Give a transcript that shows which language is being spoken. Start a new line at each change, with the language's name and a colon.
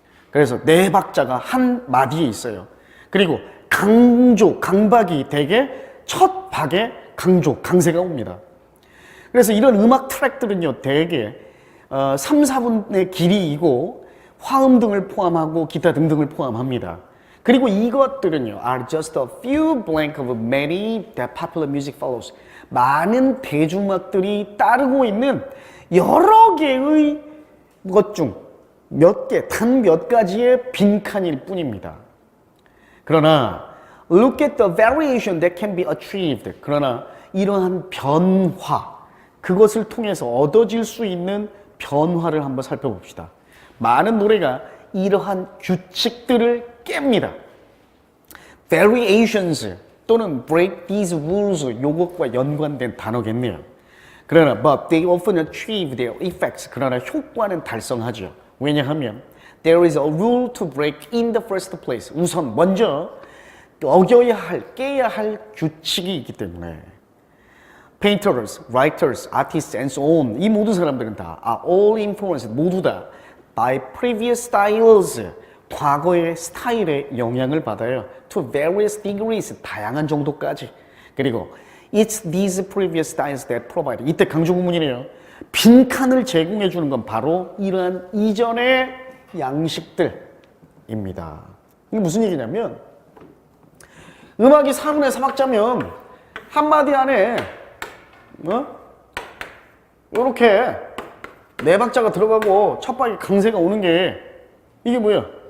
Korean: 그래서 4박자가 한 마디에 있어요. 그리고 강박이 되게 첫 박에 강세가 옵니다. 그래서 이런 음악 트랙들은요, 되게 3, 4분의 길이이고 화음 등을 포함하고 기타 등등을 포함합니다. 그리고 이것들은요,
English: are just a few blank of many that popular music follows.
Korean: 많은 대중음악들이 따르고 있는 여러 개의 것 중 몇 개, 단 몇 가지의 빈칸일 뿐입니다.
English: 그러나 look at the variation that can be achieved.
Korean: 그러나 이러한 변화, 그것을 통해서 얻어질 수 있는 변화를 한번 살펴봅시다. 많은 노래가 이러한 규칙들을 깹니다. variations 또는
English: break these rules,
Korean: 요것과 연관된 단어겠네요. 그러나
English: but they often achieve their effects.
Korean: 그러나 효과는 달성하죠. 왜냐하면
English: there is a rule to break in the first place.
Korean: 우선 먼저 어겨야 할, 깨야 할 규칙이 있기 때문에
English: painters, writers, artists, and so on.
Korean: 이 모든 사람들은 다
English: are all influenced,
Korean: 모두 다
English: by previous styles,
Korean: 과거의 스타일의 영향을 받아요.
English: To various degrees,
Korean: 다양한 정도까지. 그리고
English: it's these previous styles that provide.
Korean: 이때 강조 구문이네요. 빈칸을 제공해 주는 건 바로 이러한 이전의 양식들입니다. 이게 무슨 얘기냐면 음악이 4분의 3박자면 한마디 안에 요렇게 4박자가 들어가고 첫 박에 강세가 오는 게 이게 뭐야?